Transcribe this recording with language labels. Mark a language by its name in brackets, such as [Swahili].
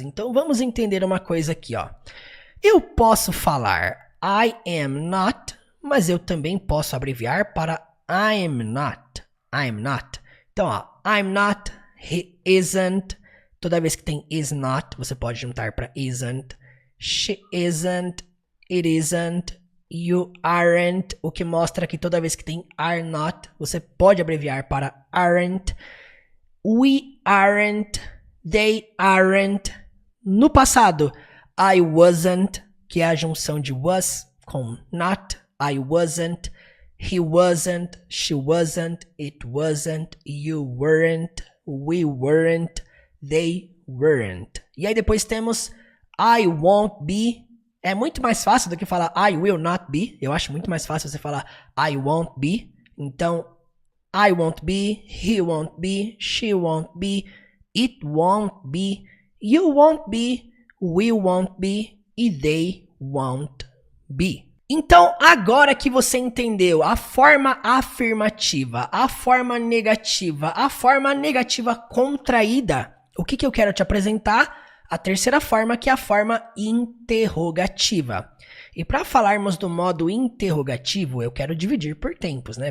[Portuguese] Então, vamos entender uma coisa aqui, ó. Eu posso falar [English] I am not, [Portuguese] mas eu também posso abreviar para [English] I am not. I am not. [Portuguese] Então, ó, [English] I'm not, he isn't. [Portuguese] Toda vez que tem [English] is not, [Portuguese] você pode juntar para isn't. [English] She isn't, it isn't, you aren't. [Portuguese] O que mostra que toda vez que tem [English] are not, [Portuguese] você pode abreviar para aren't. [English] We aren't, they aren't. [Portuguese] No passado, [English] I wasn't, [Portuguese] que é a junção de was com not. [English] I wasn't, he wasn't, she wasn't, it wasn't, you weren't, we weren't, they weren't. [Portuguese] E aí depois temos [English] I won't be. [Portuguese] É muito mais fácil do que falar [English] I will not be. [Portuguese] Eu acho muito mais fácil você falar [English] I won't be. Então, I won't be, he won't be, she won't be, it won't be, you won't be, we won't be e they won't be. [Portuguese] Então, agora que você entendeu a forma afirmativa, a forma negativa contraída, o que eu quero te apresentar? A terceira forma, que é a forma interrogativa. E para falarmos do modo interrogativo, eu quero dividir por tempos, né?